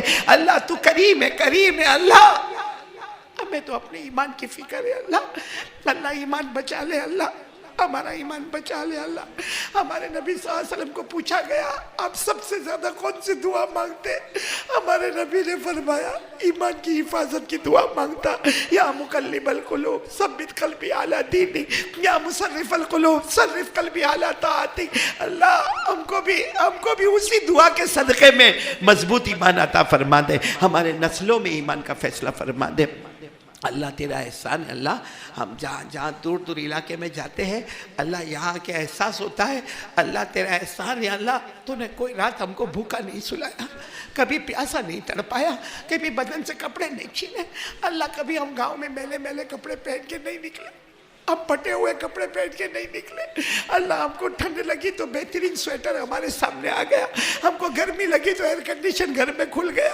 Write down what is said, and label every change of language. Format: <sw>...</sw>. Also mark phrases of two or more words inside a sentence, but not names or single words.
<ur>اللہ تو کریم ہے، کریم ہے، اللہ ہمیں تو اپنے ایمان کی فکر ہے، اللہ اللہ ایمان بچا لے، اللہ ہمارا ایمان بچا لے۔ اللہ ہمارے نبی</ur> <ar>صلی اللہ علیہ وسلم</ar> <ur>کو پوچھا گیا آپ سب سے زیادہ کون سی دعا مانگتے؟ ہمارے نبی نے فرمایا ایمان کی حفاظت کی دعا مانگتا،</ur> <ar>یا مقلب القلوب ثبت قلبی علی دینک، یا مصرف القلوب صرف قلبی علی طاعتک۔</ar> <ur>اللہ ہم کو بھی اسی دعا کے صدقے میں مضبوط ایمان عطا فرما دے، ہمارے نسلوں میں ایمان کا فیصلہ فرما دے۔ اللہ تیرا احسان ہے، اللہ ہم جہاں دور دور علاقے میں جاتے ہیں، اللہ یہاں کے احساس ہوتا ہے، اللہ تیرا احسان ہے، اللہ تو نے کوئی رات ہم کو بھوکا نہیں سلایا، کبھی پیاسا نہیں تڑپایا، کبھی بدن سے کپڑے نہیں چھینے، اللہ کبھی ہم گاؤں میں میلے میلے کپڑے پہن کے نہیں نکلے، ہم پھٹے ہوئے کپڑے پہن کے نہیں نکلے، اللہ ہم کو ٹھنڈ لگی تو بہترین سویٹر ہمارے سامنے آ گیا، ہم کو گرمی لگی تو</ur> <en>air condition</en> <ur>گھر میں کھل گیا۔</ur>